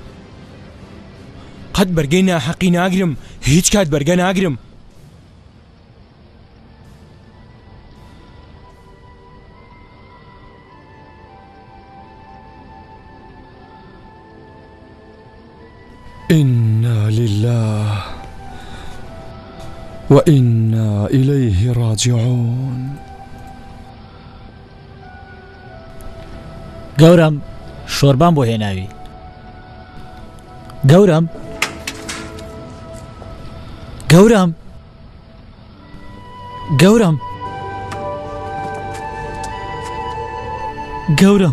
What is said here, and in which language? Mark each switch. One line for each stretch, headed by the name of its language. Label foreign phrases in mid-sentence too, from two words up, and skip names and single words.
Central Kurdish: قەت بەرگەی ناحەقی ناگرم، هیچ کات بەرگە ناگرم.
Arabic: إنا لله وإنا إليه راجعون.
Central Kurdish: گەورم شۆربان بۆ هێناوی. گەورم گەورم گەورم گەورم